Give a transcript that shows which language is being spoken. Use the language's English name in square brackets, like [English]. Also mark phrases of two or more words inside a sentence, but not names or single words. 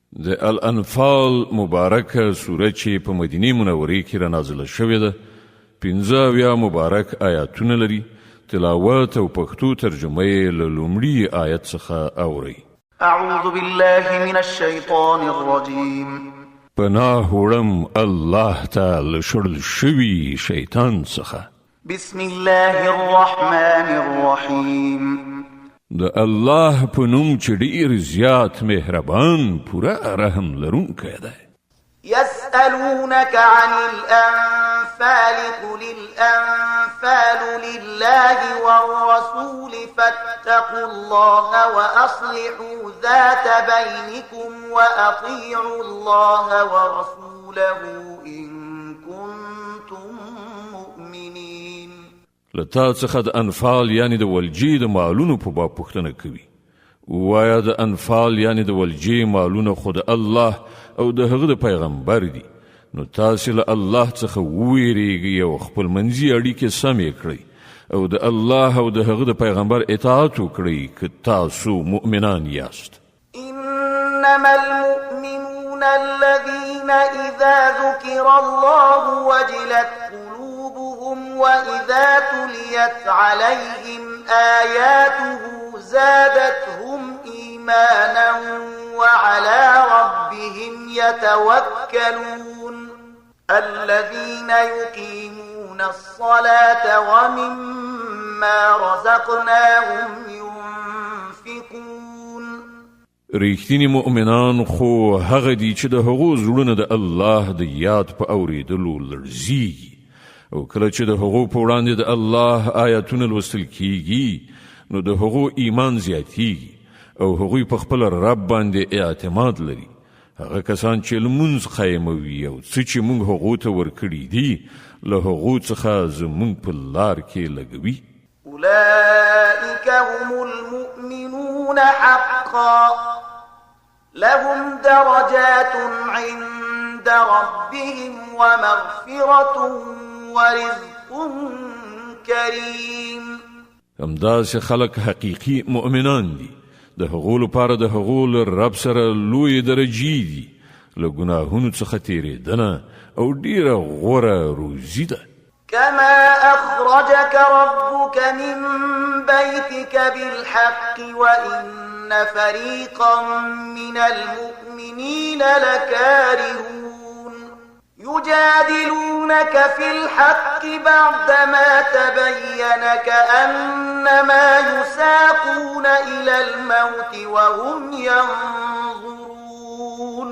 [Pashto] د الانفال مبارکه سوره چې په مدینه منوره کې را نازله شوې ده 15 مبارک آیاتونه لري. تلاوت او پښتو ترجمه یې له لومړي آیت څخه اوري. [Arabic] اعوذ بالله من الشیطان الرجیم. [Pashto] پناه وړم الله تعالی شړل شوي شیطان څخه. [Arabic] بسم الله الرحمن الرحیم. [Pashto] د الله په نوم چې ډېر زیات مهربان پوره رحم لرونکی دی. [Arabic] يسألونك عن الأنفال قل الأنفال لله والرسول فاتقوا الله وأصلحوا ذات بينكم وأطيعوا الله ورسوله إن كنتم مؤمنين. [Pashto] لتا څخه د انفال یعنی د ولجې د مالونو په باب پوښتنه کوي. وایا د انفال یعنی د ولجې مالونه خود الله او د هغه د پیغمبر دي، نو تاسو له الله څخه ویریږئ او خپل منځي اړیکې سمې کړئ او د الله او د هغه د پیغمبر اطاعت وکړئ که تاسو مؤمنان یاست. [Arabic] انما المؤمنون الذين اذا ذكر الله وجلت قلوبهم واذا تليت عليهم آياته زادتهم إيمانا وعلى ربهم يتوكلون. الذين يقيمون الصلاة ومما رزقناهم ينفقون. [Pashto] ریښتینی مؤمنان خو هغه دي چې د هغو زړونه د الله د یاد په اورېدلو لړزیږي او کله چې د هغو په وړاندې د الله آیاتونه لوستل کیږي نو د هغو ایمان زیاتیږي او هغوی په خپل رب باندې اعتماد لري. هغه کسان چې لمونځ قایموي او څه چې موږ هغو ته ورکړي دي له هغو څخه زموږ په لار کې لګوي. [Arabic] اولئک هم المؤمنون حقا لهم درجات عند ربهم ومغفرة ورزق کریم. [Pashto] همداسې خلق حقیقي مؤمنان دي. د هغو لپاره د هغو له رب سره لوی درجې دي، له ګناهونو څخه تیریدنه او ډیره غوره روزي ده. [Arabic] كما أخرجك ربك من بيتك بالحق وإن فريقا من المؤمنين لكارهون. يجادلونك في الحق بعدما تبين كأنما يساقون إلى الموت وهم ينظرون.